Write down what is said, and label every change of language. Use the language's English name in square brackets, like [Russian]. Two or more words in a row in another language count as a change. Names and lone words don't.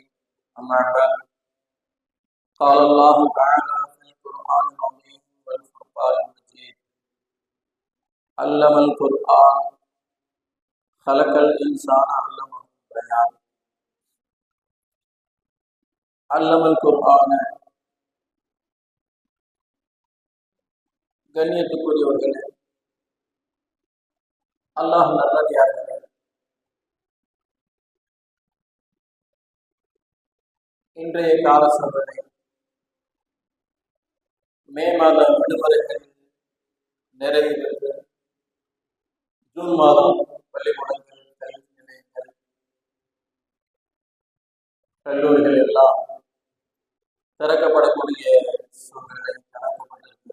[Arabic] أما بعد قال الله تعالى في القرآن العظيم والفرقان المجيد: علم القرآن خلق الإنسان علمه البيان. علم القرآن. [Tamil] கண்ணியத்துக்குரியவர்களே, அல்லாஹ் நல்லடியார்களே, இன்றைய கால சூழ்நிலை மே மாத விடுமுறைகள் நிறைவு பெற்று ஜூன் மாதம் பள்ளிக்கூடங்கள், கல்வி நிலையங்கள், கல்லூரிகள் எல்லாம் திறக்கப்படக்கூடிய சூழ்நிலை கணக்கப்பட்டிருக்கிறது.